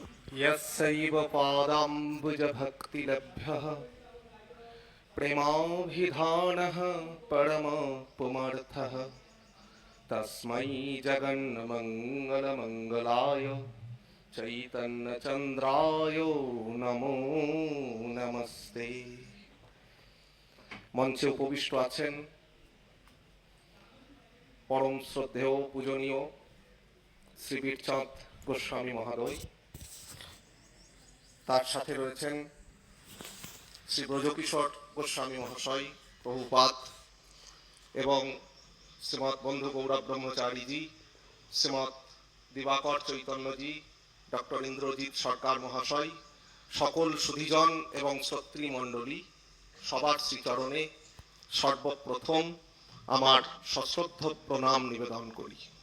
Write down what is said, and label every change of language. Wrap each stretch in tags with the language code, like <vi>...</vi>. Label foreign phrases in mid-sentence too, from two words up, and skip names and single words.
<sa>यस्यैव पादाम्बुजभक्तिलभ्यः प्रेमाभिधानः परमपुमर्थः तस्मै जगन्मङ्गलमङ्गलाय चैतन्यचन्द्राय नमो नमस्ते।</sa> <bn>মঞ্চে উপবিষ্ট আছেন পরম শ্রদ্ধেয় পূজনীয় শ্রী বীরচাঁদ গোস্বামী মহোদয়, তার সাথে রয়েছেন শ্রী ব্রজকিশোর গোস্বামী মহাশয় প্রভুপাদ এবং শ্রীমৎ বন্ধু গৌরব ব্রহ্মচারীজি, শ্রীমৎ দিবাকর চৈতন্যজি, ডক্টর ইন্দ্রজিৎ সরকার মহাশয়, সকল সুধীজন এবং শ্রোতৃমণ্ডলী, সবার শ্রীচরণে সর্বপ্রথম আমার সশ্রদ্ধ প্রণাম নিবেদন করি।</bn>